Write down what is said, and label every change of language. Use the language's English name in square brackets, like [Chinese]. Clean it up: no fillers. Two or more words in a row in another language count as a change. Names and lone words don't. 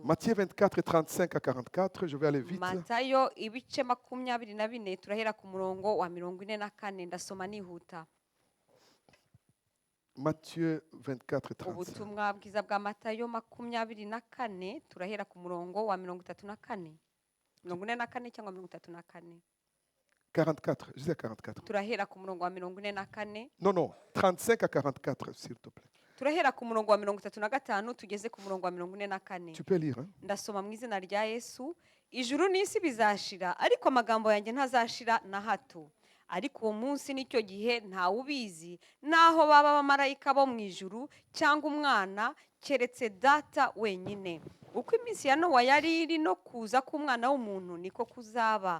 [French] Matthieu 24, 35 à 44, je vais aller vite. [Kinyarwanda] Matayo ibice 24 turahera ku murongo wa 44 ndasoma nihuta. [French] Matthieu 24, 35. [Kinyarwanda] Ubutumwa bwiza bwa Matayo 24 turahera ku murongo wa 34. 44 cyangwa 34. 44, [French] je disais 44. [Kinyarwanda] Turahera ku murongo wa 44. [French] Non, non, 35 à 44, s'il te plaît. [Kinyarwanda] Turahera ku murongo wa 35 tugeze ku murongo wa 44. [French] Tu peux lire, hein? [Kinyarwanda] Ndasoma mu izina rya Yesu. Ijuru n'isi bizashira ariko amagambo yanjye ntazashira na hato. Ariko uwo munsi n'icyo gihe ntawe ubizi naho baba abamarayika bo mu ijuru cyangwa umwana keretse data wenyine. Uko iminsi ya Nowa yari iri no kuza k'umwana w'umuntu niko kuzaba.